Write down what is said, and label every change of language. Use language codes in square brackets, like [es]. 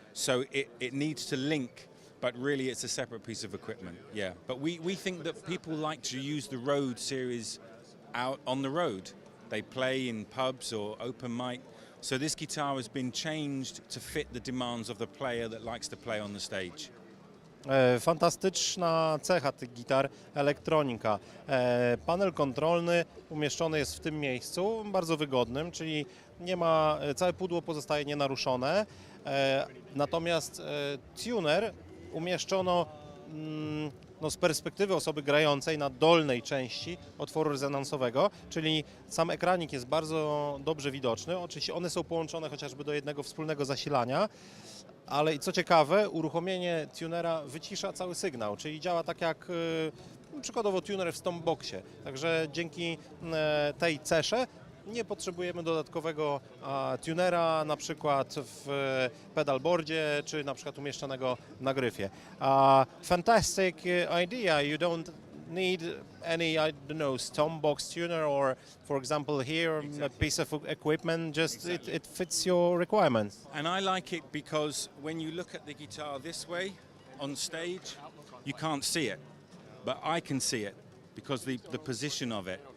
[en] So it needs to link, but really it's a separate piece of equipment. Yeah, but we think that people like to use the Road series out on the road. They play in pubs or open mic. So this guitar has been changed to fit the demands of the player that likes to play on the stage. [pl] Fantastyczna cecha tych gitar, elektronika. Panel kontrolny umieszczony jest w tym miejscu, bardzo wygodnym, czyli nie ma, całe pudło pozostaje nienaruszone. Natomiast tuner umieszczono no, z perspektywy osoby grającej na dolnej części otworu rezonansowego, czyli sam ekranik jest bardzo dobrze widoczny. Oczywiście one są połączone chociażby do jednego wspólnego zasilania, ale i co ciekawe, uruchomienie tunera wycisza cały sygnał, czyli działa tak jak przykładowo tuner w stompboxie. Także dzięki tej cesze nie potrzebujemy dodatkowego tunera, na przykład w pedalboardzie, czy na przykład umieszczonego na gryfie. [en] Fantastic idea. You don't need any, I don't know, stompbox tuner or, for example, here a piece of equipment. Just it fits your requirements. And I like it because when you look at the guitar this way on stage, you can't see it, but I can see it because the position of it.